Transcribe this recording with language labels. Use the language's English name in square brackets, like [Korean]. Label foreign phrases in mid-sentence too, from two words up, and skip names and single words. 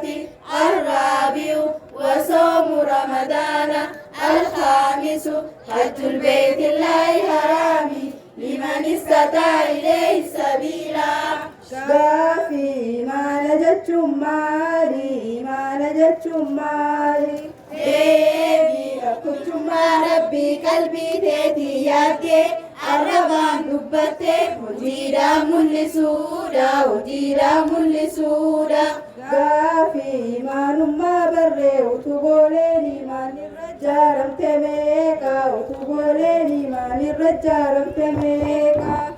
[Arabic] الرابع وصوم رمضان. الخامس حج البيت الله الحرام لمن استطاع إليه سبيلا. قافي ما نجت مالي ما نجت مالي [Oromo] deebii tokkummaa rabbii qalbii teetii yaaddee arrabaan dubbattee hojiidhaan mul'isuudha hojiidhaan mul'isuudha. Gaafii imaanummaa barree utubooleen imaanirra jaaramte meeqa utubooleen imaanirra jaaramte meeqa.